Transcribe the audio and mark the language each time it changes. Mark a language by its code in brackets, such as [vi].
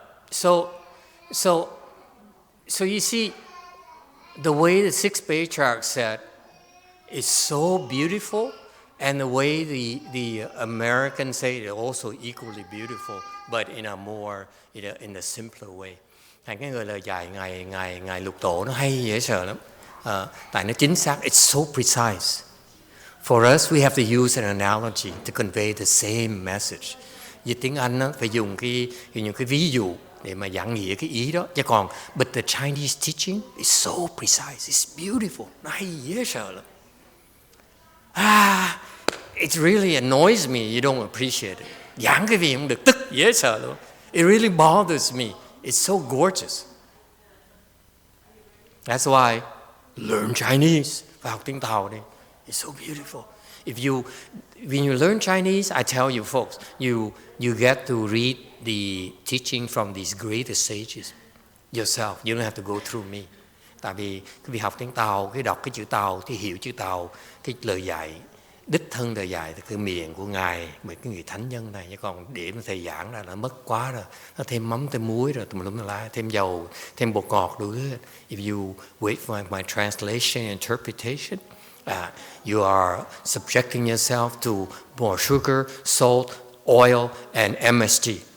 [en] So you see, the way the 6th Patriarch said is so beautiful, and the way the Americans say it also equally beautiful, but in a more in a simpler way. [vi] Thành cái người lời dạy ngài Lục Tổ nó hay dễ sợ lắm, tại nó chính xác. [en] It's so precise. For us, we have to use an analogy to convey the same message. [vi] Dịch tiếng Anh nó phải dùng những cái ví dụ để mà giảng nghĩa cái ý đó. Chứ còn, [en] but the Chinese teaching is so precise, it's beautiful. [vi] Nó hay dễ sợ lắm. [en] It really annoys me you don't appreciate it. [vi] Giảng cái gì không được, tức dễ sợ luôn. [en] It really bothers me. It's so gorgeous. That's why learn Chinese. [vi] Và học tiếng Tàu đi. [en] It's so beautiful. When you learn Chinese, I tell you folks, you get to read the teaching from these greatest sages yourself. You don't have to go through me. [vi] Tại vì cái việc học tiếng Tàu, cái đọc cái chữ Tàu, thì hiểu chữ Tàu, cái lời dạy, đích thân lời dạy từ cái miệng của Ngài, mấy cái người thánh nhân này. Chứ còn để mà thầy giảng ra là mất quá rồi. Nó thêm mắm, thêm muối rồi, tùm lum la, thêm dầu, thêm bột ngọt đủ thứ. [en] If you wait for my translation and interpretation, you are subjecting yourself to more sugar, salt, oil, and MSG.